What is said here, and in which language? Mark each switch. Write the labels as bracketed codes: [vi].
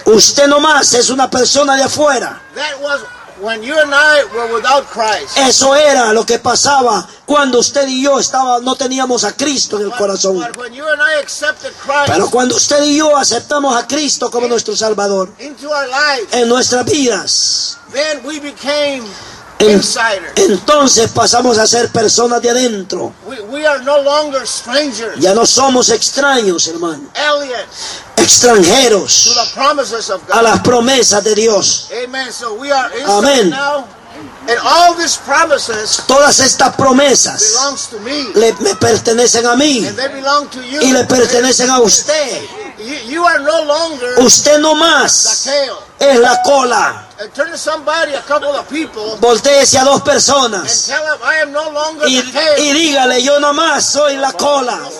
[es] Usted no más es una persona de afuera. [en] That was when you and I were without Christ. [es] Eso era lo que pasaba cuando usted y yo estaba, no teníamos a Cristo en el corazón. [en] But when you and I accepted Christ, [es] pero cuando usted y yo aceptamos a Cristo como nuestro Salvador [en] into our lives, [es] en nuestras vidas, [en] then we became insiders. [es] Entonces pasamos a ser personas de adentro. [en] We are no longer strangers. [es] Ya no somos extraños, hermano. [en] Aliens. [es] Extranjeros. [en] To the promises of God. [es] A las promesas de Dios. [en] Amen. So we are inside. Amen. Now. And all these promises, [es] todas estas promesas, [en] belongs to me. [es] Me pertenecen a mí. [en] And they belong to you. [es] Y le pertenecen a usted. [en] You are no longer. [es] Usted no más. [en] The tail. [es] Es la cola. [en] And turn to somebody, a couple of people. [es] Voltéese a dos personas. [en] And tell them, I am no longer [es] y, [en] the tail. [es] Y dígale, yo no más soy la cola.